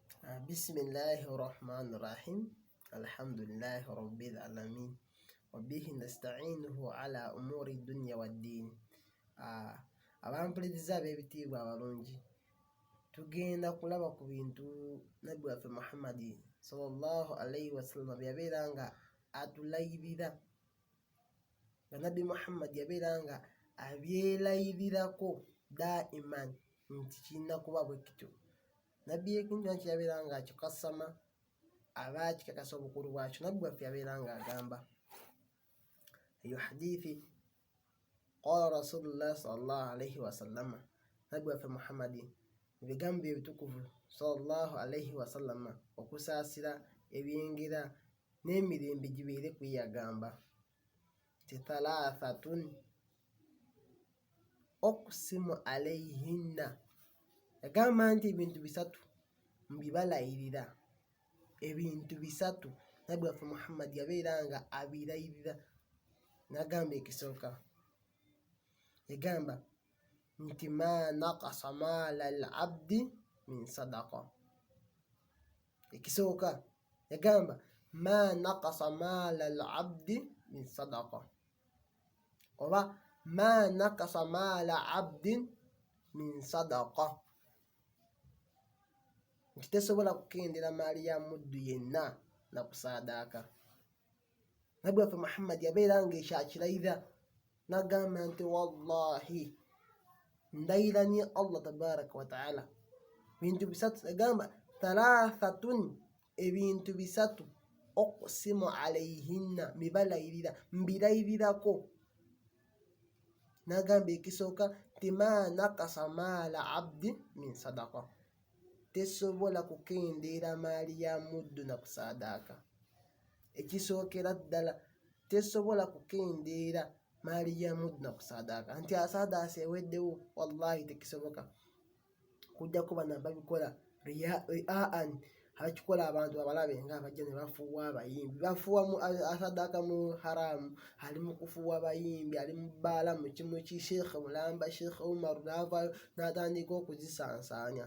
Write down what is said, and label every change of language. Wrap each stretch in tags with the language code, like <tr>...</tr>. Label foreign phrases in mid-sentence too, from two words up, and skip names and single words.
<ar>بسم الله الرحمن الرحيم. الحمد لله رب العالمين. وبه نستعينه على أمور الدنيا والدين.</ar> <lg>Abampuliriza ab'ebitiibwa abalungi, tugenda kulaba ku bintu nabbi waffe Muhammadi</lg> <ar>صلى الله عليه وسلم</ar> <lg>byabeera nga atulayirira, nga nabbi Muhammad yabeera nga abyelayirirako daiman nti kirina kuba bwe kityo. Nabbi ekintu nakyo yabeera nga akikasama aba akikakasa obukulu bwakyo. Nabbi waffe yabeera nga agamba eyo hadithi,</lg> <ar>قال رسول الله صلى الله عليه وسلم,</ar> <lg>nabbi waffe Muhammadi ebigambo ebitukuvu</lg> <ar>صلى الله عليه وسلم</ar> <lg>okusaasira ebyengera n'emirembe gibeere ku ye yagamba ti</lg> <ar>ثلاثة أقسم عليهن,</ar> <lg>yagamba nti ebintu bisatu mbibalayirira. Ebintu bisatu nabbi waffe Muhammad yabeera nga abilayirira. Nagamba ekisooka, yagamba nti</lg> <ar>ما نقص مال العبد من صدقة.</ar> <lg>Ekisooka yagamba</lg> <ar>ما نقص مال العبد من صدقة,</ar> <lg>oba</lg> <ar>ما نقص مال عبد من صدقة,</ar> <lg>nti tesobola kukendera maali ya muddu yenna na kusaadaaka. Nabbi waffe Muhammad yabeera nga ekyo akilayirira, nagamba nti wallahi, ndayira ni</lg> <ar>الله تبارك وتعالى,</ar> <lg>bintu bisatu, yagamba thalathatun, ebintu bisatu,</lg> <ar>أقسم عليهن,</ar> <lg>mbibalayirira, mbirayirirako. Nagamba ekisooka nti</lg> <ar>ما نقص مال عبد من صدقة,</ar> <lg>tesobola kukendeera maali ya muddu na kusaadaaka. Ekisookera ddala, tesobola kukendeera maali ya muddu na kusaadaaka. Nti asaadaasa eweddewo, wallahi tekisoboka. Kujja kuba nababikola riaan, abakikola abantu abalabe nga abajja ne bafuuwa abayimbi, bafuuwa asaadaaka mu haramu, ali mu kufuuwa abayimbi, ali mu bbaala mu kimuki, Sheikh Mulamba, Sheikh Umar n'avaayo n'atandika okuzisansaanya.</lg>